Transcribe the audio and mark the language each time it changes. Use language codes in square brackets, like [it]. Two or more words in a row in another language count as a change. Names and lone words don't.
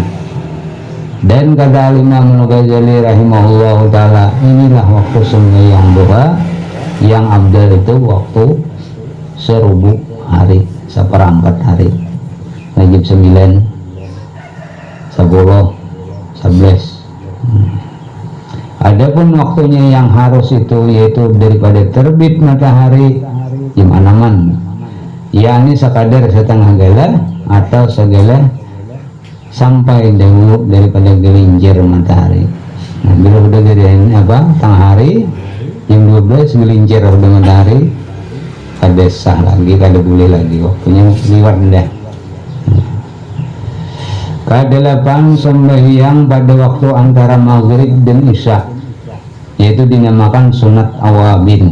[id] Dan kata Imam Al-Ghazali [ar] رحمه الله تعالى, [id] inilah waktu sembahyang duha yang abdal itu waktu serubuh hari, seperempat hari, jam 9, 10, 11. Adapun waktunya yang harus itu yaitu daripada terbit matahari jam 6-an, yakni sekadar setengah gelah atau segelah sampai dahulu daripada gelincir matahari. Nah, bila udah dari tengah hari jam 12 gelincir udah matahari, [bjn] kada sah lagi, kada boleh lagi, waktunya liwat dah. [id] Kedelapan sembahyang pada waktu antara maghrib dan isya, yaitu dinamakan sunat awabin.